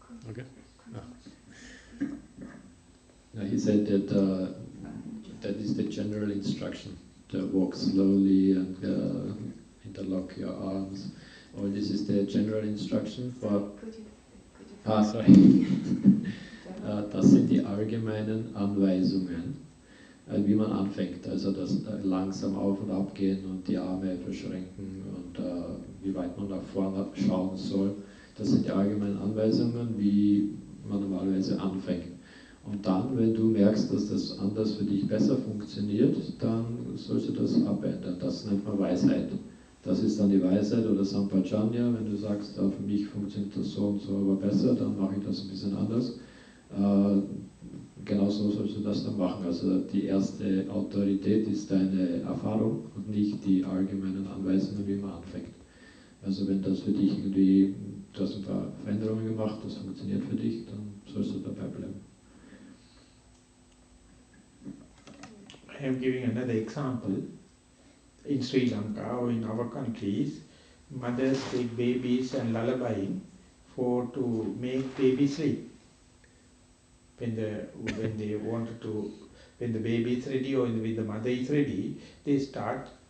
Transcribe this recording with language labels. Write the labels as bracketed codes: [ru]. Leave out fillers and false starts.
[en] Okay. Now he said that that is the general instruction, to walk slowly and interlock your arms. Or this is the general instruction for... Sorry. [de] Das sind die allgemeinen Anweisungen, wie man anfängt. Also das langsam auf und ab gehen und die Arme verschränken und wie weit man nach vorne schauen soll. Das sind die allgemeinen Anweisungen, wie man normalerweise anfängt. Und dann, wenn du merkst, dass das anders für dich besser funktioniert, dann sollst du das abändern. Das nennt man Weisheit. Das ist dann die Weisheit oder Sampajanya. Wenn du sagst, für mich funktioniert das so und so aber besser, dann mache ich das ein bisschen anders. Genauso sollst du das dann machen. Also die erste Autorität ist deine Erfahrung und nicht die allgemeinen Anweisungen, wie man anfängt. Also wenn das für dich irgendwie, du hast ein paar Veränderungen gemacht, das funktioniert für dich, dann sollst du dabei bleiben. [en] I am giving another example. In Sri Lanka or in our countries, mothers take babies and lullabying to make baby sleep. When the baby is ready or when the mother is ready, they start.